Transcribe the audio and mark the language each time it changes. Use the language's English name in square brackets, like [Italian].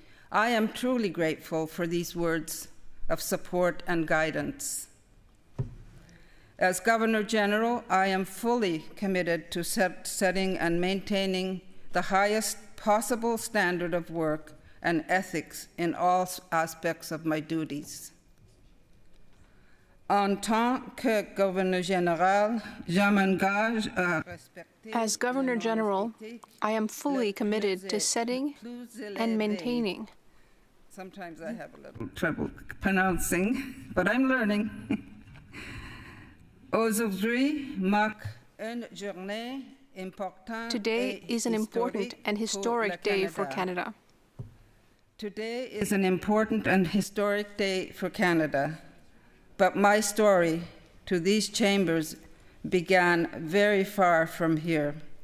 [English] I am truly grateful for these words of support and guidance. As Governor General, I am fully committed to setting and maintaining the highest possible standard of work and ethics in all aspects of my duties. [French] En tant que Gouverneur Général, je m'engage à respecter. [English] As Governor General, I am fully committed to setting and maintaining. Sometimes I have a little trouble pronouncing, but I'm learning. [French] Aujourd'hui marque une journée importante. [English] Today is an important and historic day for Canada. Today is an important and historic day for Canada, but my story to these chambers began very far from here.